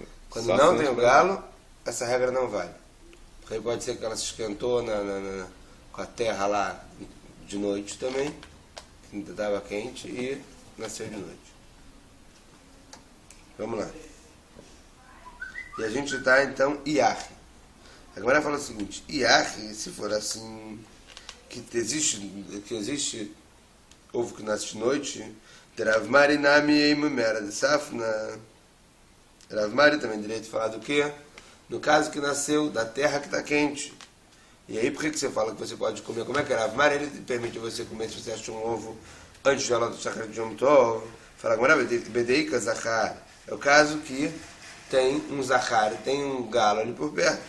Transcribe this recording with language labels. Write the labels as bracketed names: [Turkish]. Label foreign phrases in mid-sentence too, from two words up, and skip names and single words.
[Portuguese] quando não tem o galo, essa regra não vale. Porque pode ser que ela se esquentou com a terra lá de noite também, que ainda estava quente, e nasceu de noite. Vamos lá. E a gente está então Iach. Agora fala o seguinte: Iach, se for assim, que existe ovo que nasce de noite, Rav Mari [Aramaic] nami eimumera de Safna. [Portuguese] Rav Mari também direito de falar do quê? No caso que nasceu da terra que está quente. E aí por que você fala que você pode comer? Como é que é? Rav Mari ele permite você comer se você achou um ovo antes de ela do Shachar de Yom Tov. Fala agora, [Hebrew] Bedeika Zachar. [Portuguese] É o caso que tem um Zachar, tem um galo ali por perto.